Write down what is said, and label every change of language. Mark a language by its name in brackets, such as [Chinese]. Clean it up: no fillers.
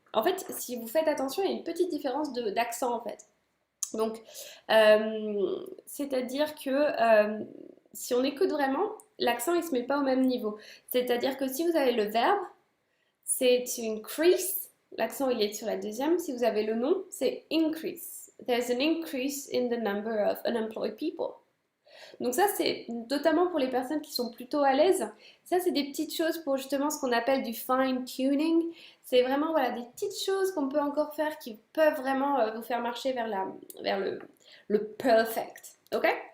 [French] En fait, si vous faites attention, il y a une petite différence d'accent en fait. Donc, c'est-à-dire que si on écoute vraiment, l'accent il se met pas au même niveau. C'est-à-dire que si vous avez le verbe, c'est to increase, l'accent il est sur la deuxième. Si vous avez le nom, c'est increase. [English] There's an increase in the number of unemployed people. [French] Donc ça, c'est notamment pour les personnes qui sont plutôt à l'aise. Ça, c'est des petites choses pour justement ce qu'on appelle du fine tuning. C'est vraiment voilà, des petites choses qu'on peut encore faire qui peuvent vraiment vous faire marcher vers le perfect. Ok?